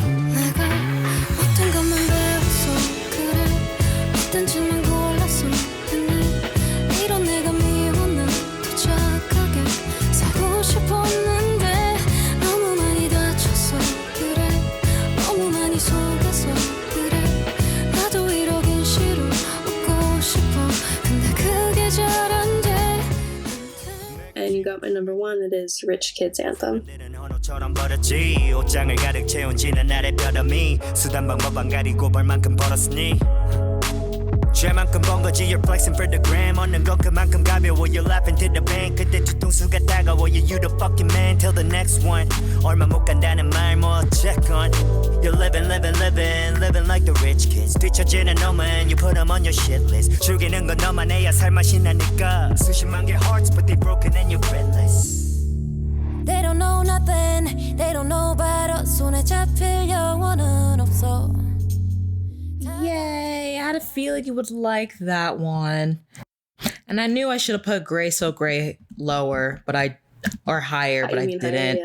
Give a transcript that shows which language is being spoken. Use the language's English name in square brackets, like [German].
[Korean] 내가 어떤 것만 배웠어 그래 어떤지만 골랐어 근데 이런 내가 미워는 더 착하게 살고 싶었는데 너무 많이 다쳤어 그래 너무 많이 속았어 그래 나도 이러긴 싫어 웃고 싶어 근데 그게 잘 안 돼 [English] And you got my number 1, it is Rich Kids Anthem. [Korean] 처럼 버렸지 옷장을 가득 채운 지난 날의 뼈더미 수단 방법 안 가리고 벌만큼 벌었으니 죄만큼 번 거지 [English] You're flexing for the gram [Korean] 얻는 건 그만큼 가벼워 [English] You're laughing to the bank [Korean] 그때 뒤통수가 따가워 [English] You the fucking man till the next one [Korean] 얼마 못 간다는 말 뭐 어쨌건 [English] You're living like the rich kids [Korean] 뒤처지는 놈은 [English] You put them on your shit list [Korean] 즐기는 건 너만 해야 살맛이 나니까 수십만 개 hearts [English] but they broken and you're breathless They don't know nothing They don't know about us [Korean] 손에 잡힐 영혼은 없어 Yay! [English] I had a feeling you would like that one. And I knew I should have put Gray So Gray lower, or higher, but I didn't.